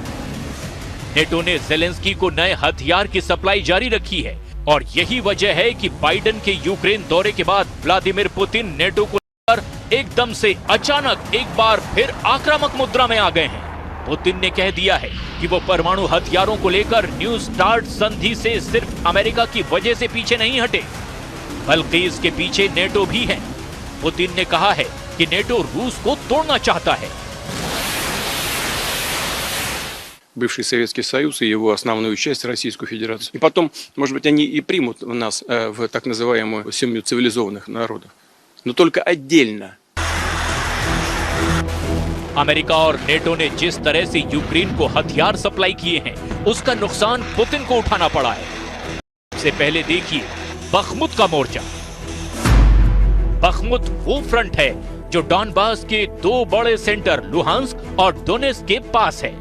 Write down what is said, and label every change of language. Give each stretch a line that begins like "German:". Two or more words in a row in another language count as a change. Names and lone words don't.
Hindi: नेटो ने ज़ेलेंस्की को नए हथियार की सप्लाई जारी रखी है और यही वजह है कि बाइडेन के यूक्रेन दौरे के बाद व्लादिमीर पुतिन नेटो को एकदम से अचानक एक बार फिर आक्रामक मुद्रा में आ गए हैं। पुतिन ने कह दिया है कि वो परमाणु हथियारों को लेकर न्यू स्टार्ट संधि से सिर्फ अमेरिका की वजह से पीछे नहीं हटे, बल्कि इसके पीछे नेटो भी है। पुतिन ने कहा है कि नेटो रूस को तोड़ना चाहता है।
Russian: Бывший Советский Союз и его основную часть, Российскую Федерацию. И потом, может быть, они и примут нас в так называемую семью цивилизованных народов. Но только отдельно.
Hindi: अमेरिका और नेटो ने जिस तरह से यूक्रेन को हथियार सप्लाई किए हैं, उसका नुकसान पुतिन को उठाना पड़ा है। सबसे पहले देखिए बखमुत का मोर्चा। बखमुत वो फ्रंट है जो डॉनबास के 2 बड़े सेंटर लुहांस्क और डोनेस्क के पास है।